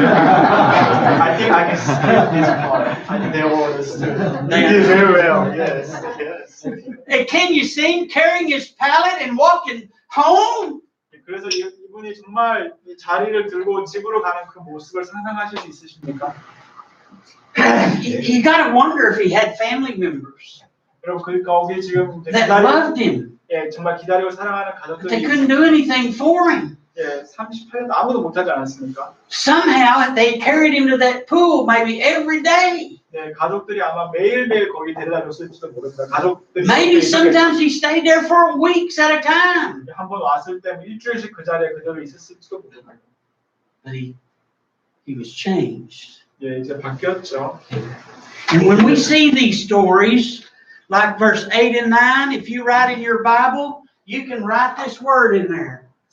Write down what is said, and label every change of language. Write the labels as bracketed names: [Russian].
[English] I think I can skip this part. I think they all understood. You did very well. Yes. Yes. And can you see him carrying his pallet and walking home? [Korean] 그래서 이분이 정말 이 자리를 들고 집으로 가는 그 모습을 상상하실 수 있으십니까? [English] You got to wonder if he had family members. [Korean] 여러분 그 거기 지금 이제 [English] that loved him. [Korean] 예, 정말 기다리고 사랑하는 [English] But they [Korean] 가족들이 [English] couldn't do anything for him. [Korean] 예, 38년 아무도 못하지 않았습니까? [English] Somehow they carried him to that pool maybe every day. [Korean] 네, 가족들이 아마 매일매일 거기 데려다 줬을지도 모릅니다. 가족들이 [English] Maybe sometimes he stayed there for weeks at a time. [Korean] 한번 왔을 때 일주일씩 그 자리에 그대로 있었을지도 모릅니다. [English] But he was changed. [Korean] 예, 이제 바뀌었죠. [English] And when we see these stories, like verse 8 and 9, if you write in your Bible, you can write this word in there.